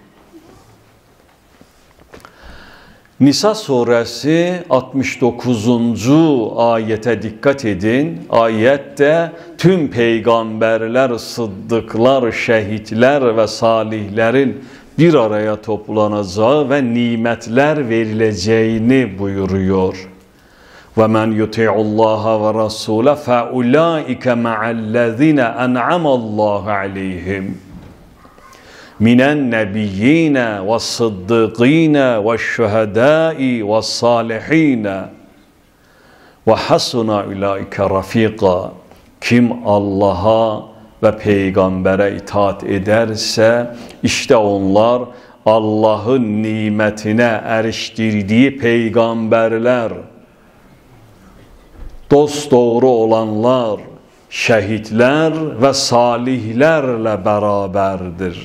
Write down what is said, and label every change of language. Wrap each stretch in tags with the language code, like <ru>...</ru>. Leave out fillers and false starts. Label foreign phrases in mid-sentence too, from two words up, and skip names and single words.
<tr>Nisa suresi 69. ayete dikkat edin. Ayette tüm peygamberler, sıddıklar, şehitler ve salihlerin bir araya toplanacağı ve nimetler verileceğini buyuruyor.</tr> <ar>وَمَنْ يُطِعُ اللّٰهَ وَرَسُولَهُ فَاُولَٰئِكَ مَعَ الَّذِينَ أَنْعَمَ اللّٰهُ عَلَيْهِمْ مِنَ النَّبِيِّينَ وَالصِّدِّقِينَ وَالشُّهَدَاءِ وَالصَّالِحِينَ وَحَسُنَ اُولَٰئِكَ رَفِيقًا.</ar> <tr>Kim Allah'a ve peygambere itaat ederse işte onlar Allah'ın nimetine eriştirdiği peygamberler, dosdoğru olanlar, şehitler ve salihlerle beraberdir.</tr>